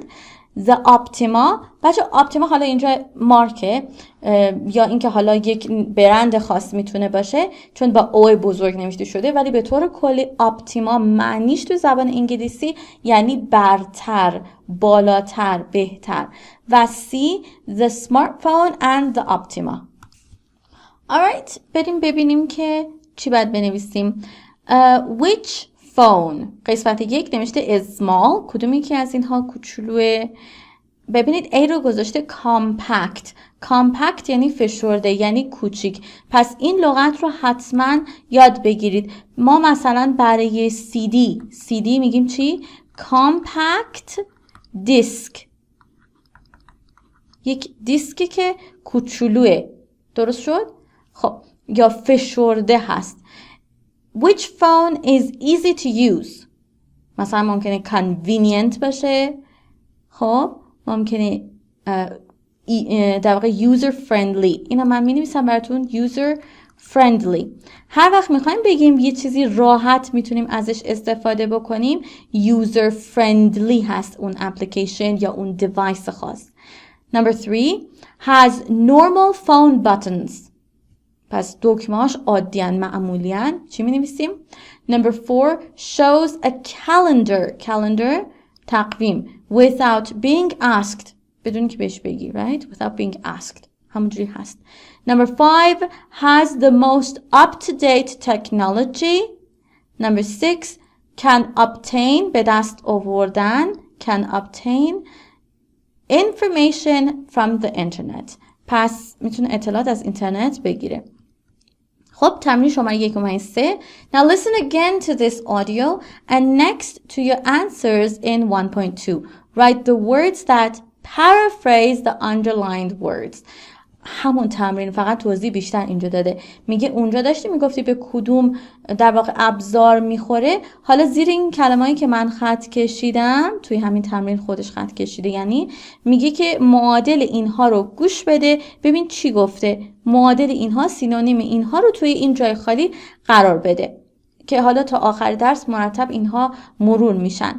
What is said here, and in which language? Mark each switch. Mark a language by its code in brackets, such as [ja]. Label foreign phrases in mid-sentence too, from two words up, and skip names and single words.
[fa] The Optima، بچه Optima حالا اینجا مارکه یا اینکه حالا یک برند خاص میتونه باشه چون با او بزرگ نوشته شده، ولی به طور کلی Optima معنیش تو زبان انگلیسی یعنی برتر، بالاتر، بهتر. [en] و C The Smartphone and the Optima. Alright، [fa] بریم ببینیم که چی باید بنویسیم. [en] Which phone، [fa] قسمت 1 نوشته [en] is small، [fa] کدومی که از اینها کوچولوه؟ ببینید A رو گذاشته compact. compact یعنی فشرده، یعنی کوچیک. پس این لغت رو حتما یاد بگیرید. ما مثلا برای CD میگیم چی؟ [en] compact disk، [fa] یک دیسکی که کوچولوه. درست شد؟ خب یا فشرده هست. [en] Which phone is easy to use؟ [fa] مثلا ممکنه convenient باشه، خب ممکنه در واقع [en] user friendly. [fa] اینا من می نویسم براتون [en] user friendly. [fa] هر وقت میخوایم بگیم یه چیزی راحت میتونیم ازش استفاده بکنیم [en] user friendly [fa] هست اون اپلیکیشن یا اون دیوایس خاص. [en] Number 3 has normal phone buttons. [fa] پس دکمه‌هاش عادیان، معمولیان. چی می نویسیم؟ [en] Number 4 shows a calendar تقویم without being asked، [fa] بدون که بهش بگی، [en] right? without being asked [fa] همونجوری هست. [en] Number 5 has the most up-to-date technology. Number 6 can obtain، [fa] به دست آوردن، [en] can obtain information from the internet. [fa] پس میتونه اطلاعات از اینترنت بگیره. خب تمرین شماره 1.3. [en] Now listen again to this audio and next to your answers in 1.2. Write the words that paraphrase the underlined words. [fa] همون تمرین، فقط توضیح بیشتر اینجا داده. میگه اونجا داشتی میگفتی به کدوم در واقع ابزار میخوره، حالا زیر این کلمه‌ای که من خط کشیدم توی همین تمرین خودش خط کشیده، یعنی میگه که معادل اینها رو گوش بده ببین چی گفته، معادل اینها، سینونیم اینها رو توی این جای خالی قرار بده که حالا تا آخر درس مرتب اینها مرور میشن.